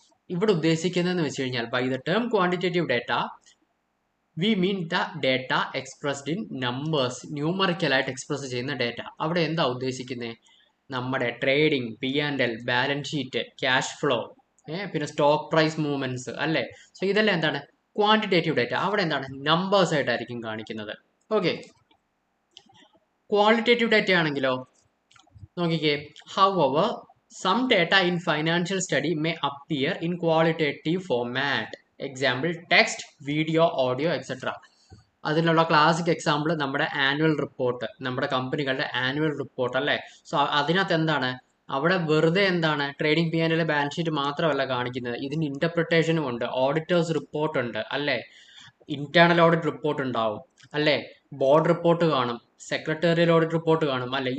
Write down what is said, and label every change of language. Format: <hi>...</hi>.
<ml>ഇവിടെ ഉദ്ദേശിക്കുന്നതെന്ന് വെച്ച് കഴിഞ്ഞാൽ</ml> <en>by the term quantitative data we mean the data expressed in numbers,</en> <ml>ന്യൂമറിക്കലായിട്ട് express ചെയ്യുന്ന ഡേറ്റ. അവിടെ എന്താ ഉദ്ദേശിക്കുന്നത്? നമ്മുടെ trading, P&L, balance sheet, cash flow, പിന്നെ സ്റ്റോക്ക് പ്രൈസ് മൂവ്മെന്റ്സ് അല്ലേ. സോ ഇതെല്ലാം എന്താണ് ക്വാണ്ടിറ്റേറ്റീവ് ഡേറ്റ. അവിടെ എന്താണ് നമ്പേഴ്സ് ആയിട്ടായിരിക്കും കാണിക്കുന്നത്. ഓക്കെ, ക്വാളിറ്റേറ്റീവ് ഡേറ്റ ആണെങ്കിലോ നോക്കിക്കേ,</ml> <en>however some data in financial study may appear in qualitative format.</en> <ml>Example text, video, audio etcetera. അതിനുള്ള ക്ലാസിക് എക്സാമ്പിൾ നമ്മുടെ ആനുവൽ റിപ്പോർട്ട്, നമ്മുടെ കമ്പനികളുടെ ആനുവൽ റിപ്പോർട്ട് അല്ലേ. സോ അതിനകത്ത് എന്താണ് അവിടെ വെറുതെ എന്താണ് ട്രേഡിംഗ് P&L ബാലൻസ് ഷീറ്റ് മാത്രമല്ല കാണിക്കുന്നത്, ഇതിന് ഇന്റർപ്രിട്ടേഷനും ഉണ്ട്, ഓഡിറ്റേഴ്സ് റിപ്പോർട്ട് ഉണ്ട് അല്ലേ, ഇന്റേണൽ ഓഡിറ്റ് റിപ്പോർട്ട് ഉണ്ടാവും അല്ലേ, ബോർഡ് റിപ്പോർട്ട് കാണും, സെക്രട്ടേറിയൽ ഓഡിറ്റ് റിപ്പോർട്ട് കാണും അല്ലെ.</ml>